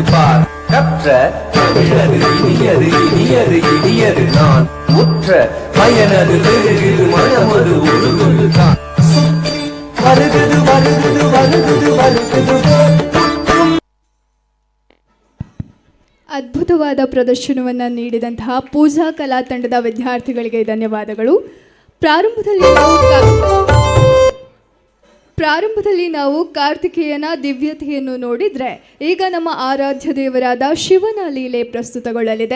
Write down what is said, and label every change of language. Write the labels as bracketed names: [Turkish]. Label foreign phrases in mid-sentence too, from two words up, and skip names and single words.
[Tamil] பார் கற்ற தமிழது இனியது இனியது இனியது நான் முற்ற பயனது பெருகுது மனமது உருகுது தான் வருகுது வருகுது வருகுது வருகுது. [Kannada] ಅದ್ಭುತವಾದ ಪ್ರದರ್ಶನವನ್ನು ನೀಡಿದಂತಹ ಪೂಜಾ ಕಲಾ ತಂಡದ ವಿದ್ಯಾರ್ಥಿಗಳಿಗೆ ಧನ್ಯವಾದಗಳು. ಪ್ರಾರಂಭದಲ್ಲಿ ನಾವು ಕಾರ್ತಿಕೇಯನ ದಿವ್ಯತೆಯನ್ನು ನೋಡಿದರೆ, ಈಗ ನಮ್ಮ ಆರಾಧ್ಯ ದೇವರಾದ ಶಿವನ ಲೀಲೆ ಪ್ರಸ್ತುತಗೊಳ್ಳಲಿದೆ.